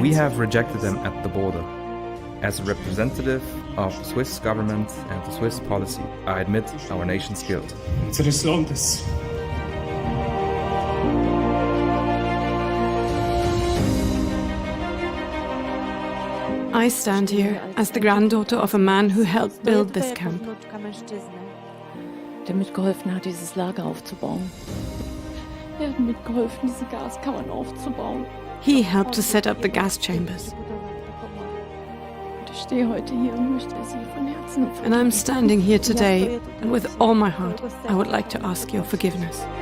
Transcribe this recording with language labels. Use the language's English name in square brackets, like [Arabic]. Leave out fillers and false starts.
[English] We have rejected them at the border. As a representative of the Swiss government and the Swiss policy, I admit our nation's guilt. I stand here as the granddaughter of a man who helped build this camp. [German] Der mitgeholfen hat, dieses Lager aufzubauen. Er hat mitgeholfen, diese Gaskammern aufzubauen. [English] He helped to set up the gas chambers. And I'm standing here today, and with all my heart, I would like to ask your forgiveness.